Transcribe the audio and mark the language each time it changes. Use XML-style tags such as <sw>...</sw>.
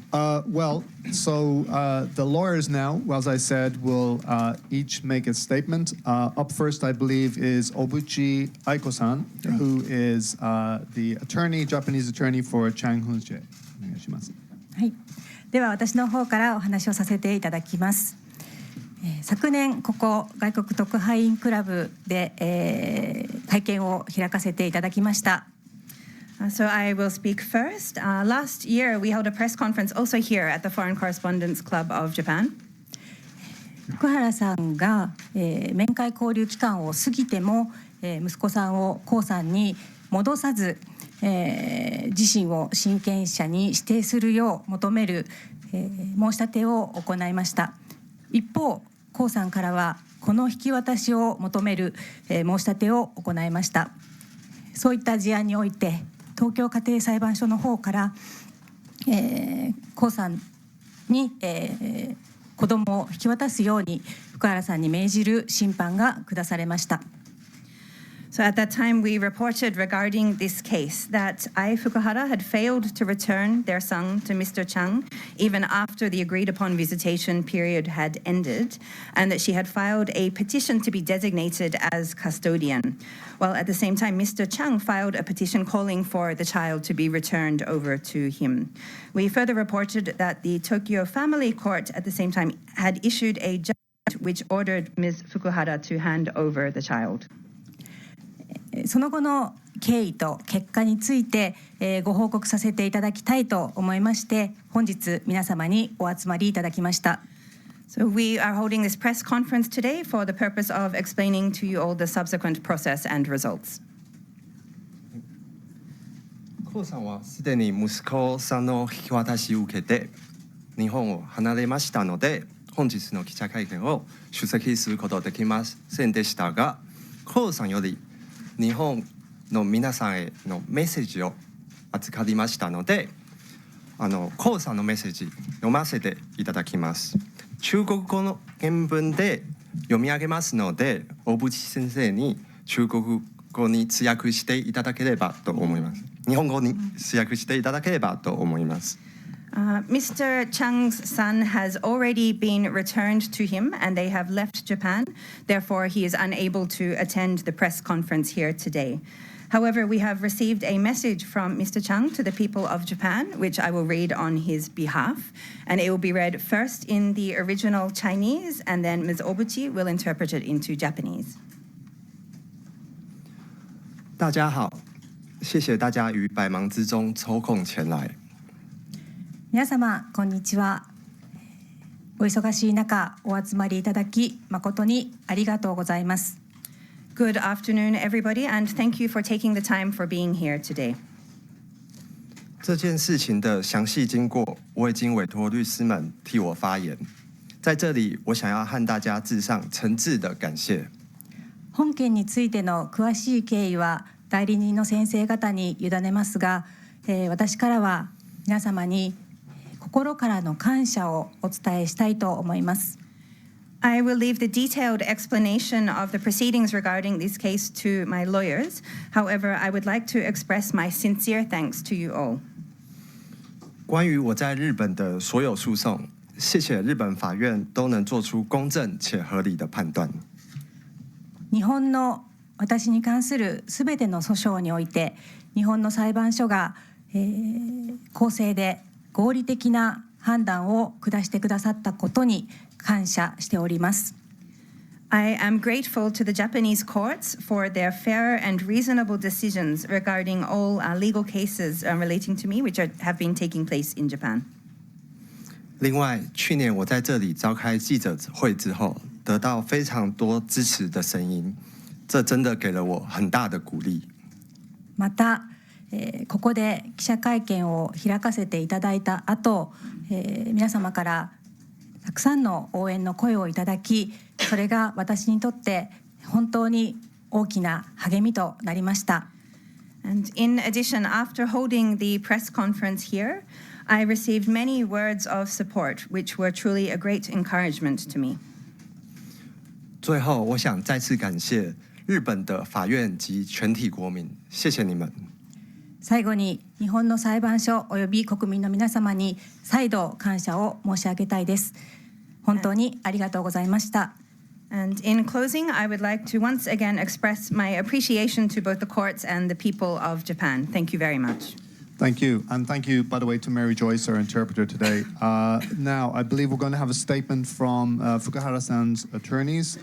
<en>The lawyers now, as I said, will each make a statement. Up first, I believe, is Obuchi Aiko-san, who is the Japanese attorney for Chang Hun-jae.</en> <ja>お願いします。はい。では私の方からお話をさせていただきます。昨年ここ外国特派員クラブで、会見を開かせていただきました。</ja> <en>So I will speak first. Last year, we held a press conference also here at the Foreign Correspondents Club of Japan.</en> <ja>福原さんが、面会交流期間を過ぎても、息子さんを江さんに戻さず、自身を親権者に指定するよう求める、申し立てを行いました。一方、江さんからはこの引き渡しを求める、申し立てを行いました。そういった事案において東京家庭裁判所の方から、江さんに、子供を引き渡すように福原さんに命じる審判が下されました。</ja> <en>So at that time, we reported regarding this case that Ai Fukuhara had failed to return their son to Mr. Chung even after the agreed-upon visitation period had ended, and that she had filed a petition to be designated as custodian, while at the same time, Mr. Chung filed a petition calling for the child to be returned over to him. We further reported that the Tokyo Family Court at the same time had issued a judgment which ordered Ms. Fukuhara to hand over the child.</en> <ja>その後の経緯と結果について、ご報告させていただきたいと思いまして本日皆様にお集まりいただきました。</ja> <en>So we are holding this press conference today for the purpose of explaining to you all the subsequent process and results.</en> <ja>江さんはすでに息子さんの引き渡しを受けて日本を離れましたので本日の記者会見を出席することできませんでしたが江さんより日本の皆さんへのメッセージを預かりましたので江さんのメッセージ読ませていただきます。中国語の原文で読み上げますので大渕先生に中国語に通訳していただければと思います。日本語に通訳していただければと思います。</ja> <en>Mr. Chung's son has already been returned to him and they have left Japan. Therefore, he is unable to attend the press conference here today. However, we have received a message from Mr. Chung to the people of Japan, which I will read on his behalf. And it will be read first in the original Chinese, and then Ms. Obuchi will interpret it into Japanese.</en> <zh>大家好，谢谢大家于百忙之中抽空前来。</zh> <ja>皆様こんにちは。お忙しい中お集まりいただき誠にありがとうございます。</ja> <en>Good afternoon, everybody, and thank you for taking the time for being here today.</en> <zh>这件事情的详细经过，我已经委托律师们替我发言。在这里，我想要和大家致上诚挚的感谢。</zh> <ja>本件についての詳しい経緯は代理人の先生方に委ねますが、私からは皆様に心からの感謝をお伝えしたいと思います。</ja> <en>I will leave the detailed explanation of the proceedings regarding this case to my lawyers. However, I would like to express my sincere thanks to you all.</en> <zh>关于我在日本的所有诉讼，谢谢日本法院都能做出公正且合理的判断。</zh> <ja>日本の私に関するすべての訴訟において、日本の裁判所が、公正で合理的な判断を下してくださったことに感謝しております。</ja> <en>I am grateful to the Japanese courts for their fair and reasonable decisions regarding all legal cases relating to me, which have been taking place in Japan.</en> <zh>另外，去年我在这里召开记者会之后，得到非常多支持的声音，这真的给了我很大的鼓励。</zh> <ja>また、ここで記者会見を開かせていただいた後、皆様からたくさんの応援の声をいただき、それが私にとって本当に大きな励みとなりました。</ja> <en>And in addition, after holding the press conference here, I received many words of support, which were truly a great encouragement to me.</en> <zh>最后，我想再次感谢日本的法院及全体国民，谢谢你们。</zh> <ja>最後に日本の裁判所および国民の皆様に再度感謝を申し上げたいです。本当にありがとうございました。</ja> <en>And in closing, I would like to once again express my appreciation to both the courts and the people of Japan. Thank you very much. Thank you. And thank you, by the way, to Mary Joyce, our interpreter today. Now, I believe we're going to have a statement from Fukuhara-san's attorneys.</en>